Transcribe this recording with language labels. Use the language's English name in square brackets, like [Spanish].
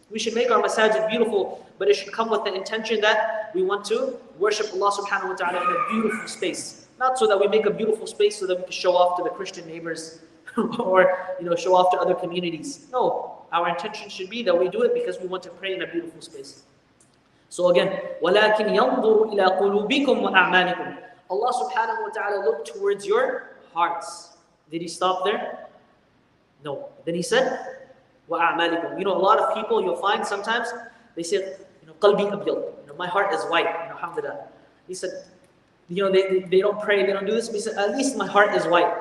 [English] We should make our masajid beautiful, but it should come with the intention that we want to worship Allah subhanahu wa ta'ala in a beautiful space. Not so that we make a beautiful space so that we can show off to the Christian neighbors or show off to other communities. No, our intention should be that we do it because we want to pray in a beautiful space. So again, [Arabic] وَلَكِنْ يَنظُرُ إِلَىٰ قُلُوبِكُمْ وَأَعْمَالِكُم. [English] Allah subhanahu wa ta'ala looked towards your hearts. Did He stop there? No. Then He said, وَأَعْمَالِكُم. A lot of people you'll find sometimes, they say, [Arabic] قَلْبِي أَبْيَض. [English] My heart is white. Alhamdulillah. He said, they don't pray, they don't do this. But he said, at least my heart is white.